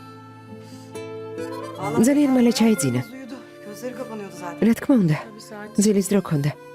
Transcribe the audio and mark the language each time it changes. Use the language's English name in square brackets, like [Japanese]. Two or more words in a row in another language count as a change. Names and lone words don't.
[Georgian] ძალიან მალე ჩაიძინა. [Turkish] uyudu. Gözleri kapanıyordu zaten. [Georgian] რა თქმა უნდა, [Turkish] Bir saat. [Georgian] ძილის დრო ქონდა.